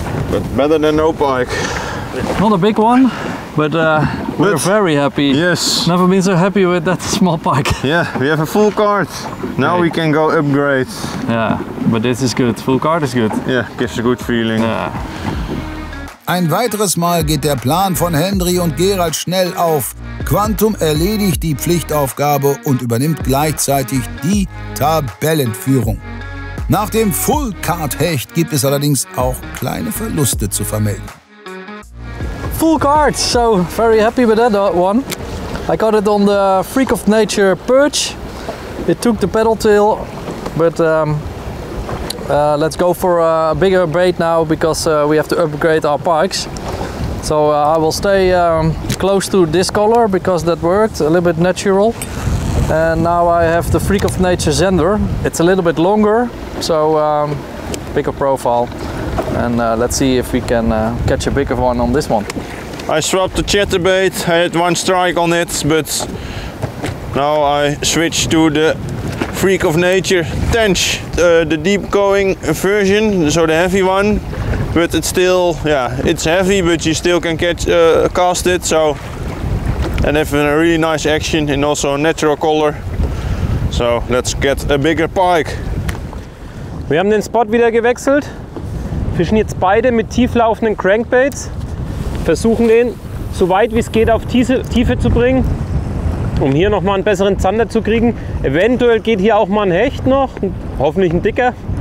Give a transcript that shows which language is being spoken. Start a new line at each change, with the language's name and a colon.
English: But better than no pike. Not a big one, but we're very happy. Yes. Never been so happy with that small pike. Yeah, we have a full cart. Now Okay. we can go upgrade. Yeah, but this is good. Full cart is good. Yeah, gives a good feeling. Yeah.
German: Ein weiteres Mal geht der Plan von Hendry und Gerald schnell auf. Quantum erledigt die Pflichtaufgabe und übernimmt gleichzeitig die Tabellenführung. Nach dem Full-Card-Hecht gibt es allerdings auch kleine Verluste zu vermelden.
English: Full cart, so very happy with that one. I got it on the Freak of Nature perch. It took the pedal tail, but let's go for a bigger bait now because we have to upgrade our pikes. So I will stay close to this color because that worked, a little bit natural. And now I have the Freak of Nature Zender. It's a little bit longer, so bigger profile. And let's see if we can catch a bigger one on this one. I swapped the chatterbait. I had one strike on it, but now I switched to the Freak of Nature Tench, the deep going version, so the heavy one. But it's still, yeah, it's heavy, but you still can cast it. So, and have a really nice action and also a natural color. So let's get a bigger pike.
German: Wir haben den Spot wieder gewechselt, fischen jetzt beide mit tieflaufenden Crankbaits, versuchen den so weit wie es geht auf Tiefe zu bringen, um hier nochmal einen besseren Zander zu kriegen. Eventuell geht hier auch mal ein Hecht noch, hoffentlich ein dicker.